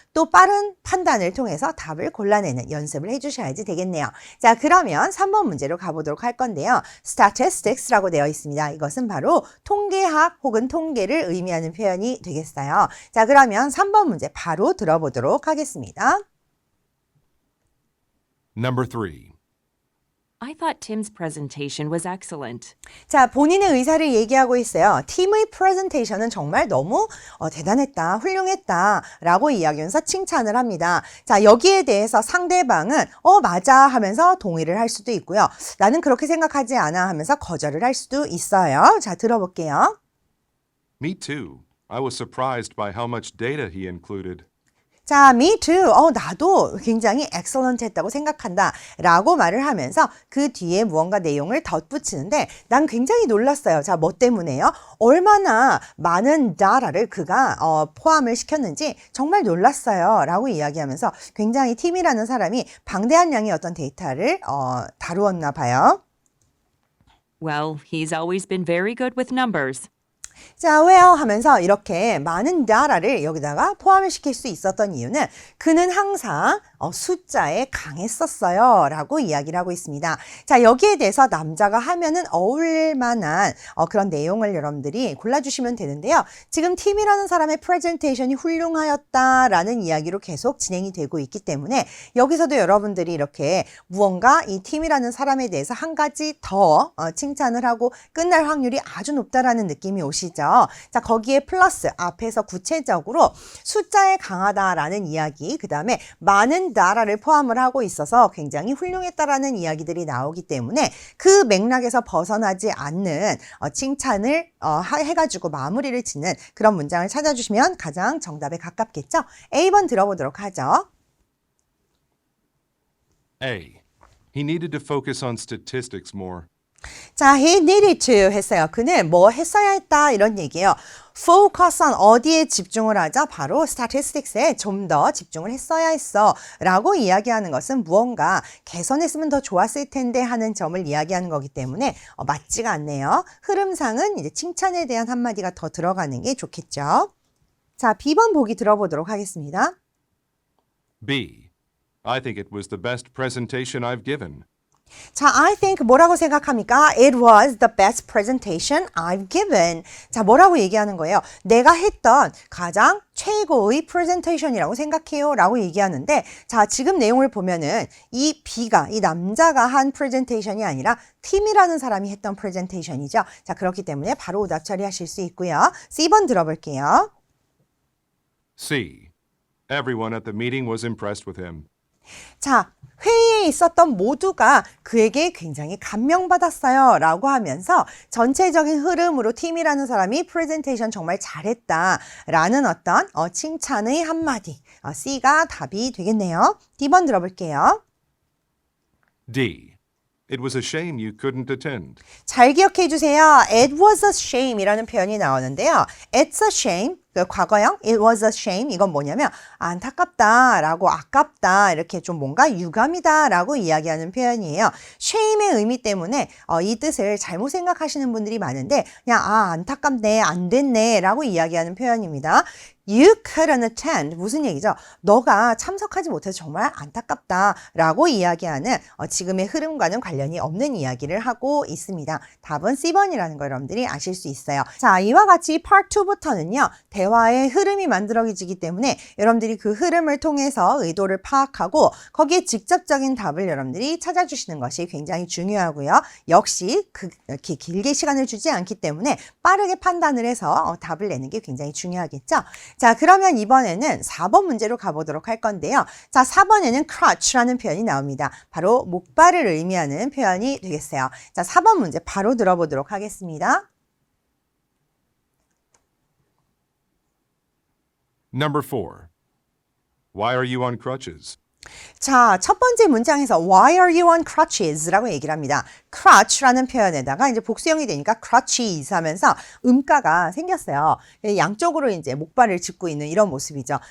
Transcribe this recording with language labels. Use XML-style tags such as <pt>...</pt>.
<ko>또 빠른 판단을 통해서 답을 골라내는 연습을 해주셔야지 되겠네요. 자, 그러면 3번 문제로 가보도록 할 건데요. Statistics라고 되어 있습니다. 이것은 바로 통계학 혹은 통계를 의미하는 표현이 되겠어요. 자, 그러면 3번 문제 바로 들어보도록 하겠습니다.</ko> <en>Number 3. I thought Tim's presentation was excellent.</en> <ko>자, 본인의 의사를 얘기하고 있어요. 팀의 프레젠테이션은 정말 너무 대단했다, 훌륭했다 라고 이야기하면서 칭찬을 합니다. 자, 여기에 대해서 상대방은 맞아 하면서 동의를 할 수도 있고요. 나는 그렇게 생각하지 않아 하면서 거절을 할 수도 있어요. 자, 들어볼게요.</ko> <en>Me too. I was surprised by how much data he included. 자, me too.</en> <ko>나도 굉장히 excellent 했다고 생각한다. 라고 말을 하면서 그 뒤에 무언가 내용을 덧붙이는데 난 굉장히 놀랐어요. 자, 뭐 때문에요? 얼마나 많은 data를 그가 포함을 시켰는지 정말 놀랐어요. 라고 이야기하면서 굉장히 팀이라는 사람이 방대한 양의 어떤 데이터를 다루었나 봐요.</ko> <en>Well, he's always been very good with numbers.</en> <ko>자, well 하면서 이렇게 많은 data를 여기다가 포함을 시킬 수 있었던 이유는 그는 항상 숫자에 강했었어요. 라고 이야기를 하고 있습니다. 자, 여기에 대해서 남자가 하면은 어울릴 만한 그런 내용을 여러분들이 골라주시면 되는데요. 지금 팀이라는 사람의 프레젠테이션이 훌륭하였다라는 이야기로 계속 진행이 되고 있기 때문에 여기서도 여러분들이 이렇게 무언가 이 팀이라는 사람에 대해서 한 가지 더 칭찬을 하고 끝날 확률이 아주 높다라는 느낌이 오시죠. 자, 거기에 플러스 앞에서 구체적으로 숫자에 강하다라는 이야기, 그 다음에 많은 data를 포함을 하고 있어서 굉장히 훌륭했다라는 이야기들이 나오기 때문에 그 맥락에서 벗어나지 않는 칭찬을 해가지고 마무리를 짓는 그런 문장을 찾아주시면 가장 정답에 가깝겠죠? A번 들어보도록 하죠.</ko> <en>A. He needed to focus on statistics more. 자, he needed to</en> <ko>했어요. 그는 뭐 했어야 했다 이런 얘기예요. focus on 어디에 집중을 하자? 바로 statistics에 좀 더 집중을 했어야 했어 라고 이야기하는 것은 무언가 개선했으면 더 좋았을 텐데 하는 점을 이야기하는 거기 때문에 맞지가 않네요. 흐름상은 이제 칭찬에 대한 한마디가 더 들어가는 게 좋겠죠. 자, B번 보기 들어보도록 하겠습니다.</ko> <en>B. I think it was the best presentation I've given.</en> <ko>자,</ko> <en>I think</en> <ko>뭐라고 생각합니까?</ko> <en>It was the best presentation I've given.</en> <ko>자, 뭐라고 얘기하는 거예요? 내가 했던 가장 최고의 presentation이라고 생각해요. 라고 얘기하는데, 자, 지금 내용을 보면은 이 B가, 이 남자가 한 presentation이 아니라 팀이라는 사람이 했던 presentation이죠. 자, 그렇기 때문에 바로 오답 처리하실 수 있고요. C번 들어볼게요. C. Everyone at the meeting was impressed with him. 자, 회의에 있었던 모두가 그에게 굉장히 감명받았어요. 라고 하면서 전체적인 흐름으로 팀이라는 사람이 프레젠테이션 정말 잘했다. 라는 어떤 칭찬의 한마디. C가 답이 되겠네요. D번 들어볼게요. D. It was a shame you couldn't attend. 잘 기억해 주세요.</ko> <en>It was a shame</en> <ko>이라는 표현이 나오는데요.</ko> <en>It's a shame.</en> <ko>그 과거형</ko> <en>it was a shame</en> <ko>이건 뭐냐면 안타깝다 라고 아깝다 이렇게 좀 뭔가 유감이다 라고 이야기하는 표현이에요. shame의 의미 때문에 이 뜻을 잘못 생각하시는 분들이 많은데 그냥 안타깝네 안 됐네 라고 이야기하는 표현입니다.</ko> <en>You couldn't attend</en> <ko>무슨 얘기죠? 너가 참석하지 못해서 정말 안타깝다 라고 이야기하는 지금의 흐름과는 관련이 없는 이야기를 하고 있습니다. 답은 C번이라는 거 여러분들이 아실 수 있어요. 자, 이와 같이 Part 2부터는요. 대화의 흐름이 만들어지기 때문에 여러분들이 그 흐름을 통해서 의도를 파악하고 거기에 직접적인 답을 여러분들이 찾아주시는 것이 굉장히 중요하고요. 역시 그렇게 길게 시간을 주지 않기 때문에 빠르게 판단을 해서 답을 내는 게 굉장히 중요하겠죠. 자, 그러면 이번에는 4번 문제로 가보도록 할 건데요. 자, 4번에는 crutch라는 표현이 나옵니다. 바로 목발을 의미하는 표현이 되겠어요. 자, 4번 문제 바로 들어보도록 하겠습니다.</ko> <en>Number 4. Why are you on crutches?</en> <ko>자, 첫 번째 문장에서</ko> <en>Why are you on crutches?</en> <ko>라고 얘기를 합니다. crutch라는 표현에다가 이제 복수형이 되니까 crutches 하면서 음가가 생겼어요. 양쪽으로 이제 목발을 짚고 있는 이런 모습이죠.</ko>